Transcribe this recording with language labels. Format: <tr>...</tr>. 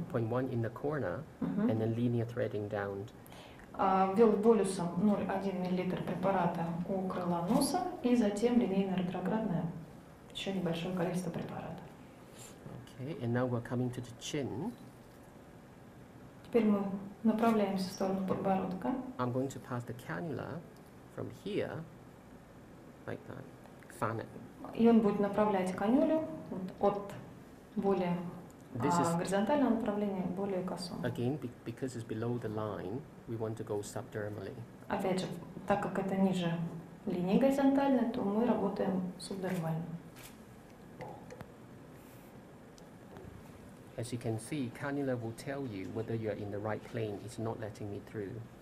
<en>0.1 in the corner, and then linear threading down.</en> <ru>Ввел болюсом 0,1 мл препарата у крыла носа и затем линейно-ретроградное еще небольшое количество препарата.</ru> <en>Okay, and now we're coming to the chin.</en> <ru>Теперь мы направляемся в сторону подбородка.</ru> <en>I'm going to pass the cannula from here, like that, fan it.</en> <ru>И он будет направлять канюлю от более</ru> <en>This is,</en> <ru>горизонтального направления к более косому.</ru> <en>again, because it's below the line, we want to go subdermally.</en> <ru>Опять же, так как это ниже линии горизонтальной, то мы работаем субдермально.</ru> <en>As you can see, cannula will tell you whether you're in the right plane. It's not letting me through.</en>